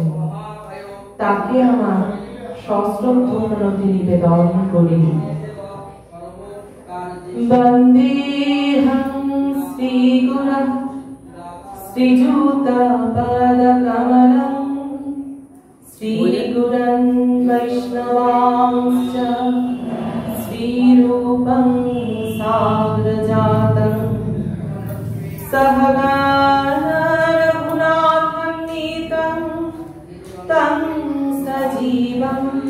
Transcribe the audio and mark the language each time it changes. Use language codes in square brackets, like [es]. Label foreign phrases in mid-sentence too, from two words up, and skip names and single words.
[bn] তাকে আমার সশ্রদ্ধ প্রণতি নিবেদন করি। [sa] বন্দেহং শ্রীগুরুং শ্রীযুতপদকমলং श्रीगुरन् वैष्णवांश्च श्रीरूपं साग्रजातं सहगण रघुनाथान्वितं तं सजीवं